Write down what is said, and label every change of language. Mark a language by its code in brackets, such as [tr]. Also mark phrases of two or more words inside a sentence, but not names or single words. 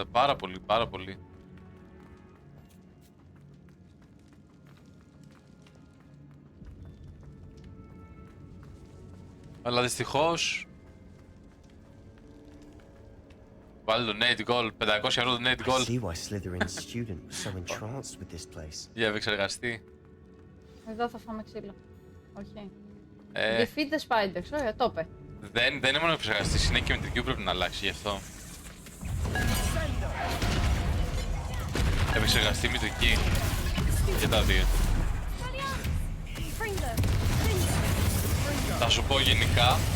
[el] Πάρα πολύ, πάρα πολύ. Αλλά δυστυχώς... Βάλε το Nate Gold, 500 ευρώ το Nate [en] I [el] Gold. [en] see why Slytherin's student was so entranced with this place. [el] Για επεξεργαστή. Εδώ θα φάμε ξύλο. Όχι. Ε, [en] Defeat the spiders. [el] Ωραία, το είπε. δεν είναι μόνο επεξεργαστής, είναι και μετρική που πρέπει να αλλάξει γι' αυτό. Επεξεργαστή μητρική. Και τα δύο. Θα σου πω γενικά.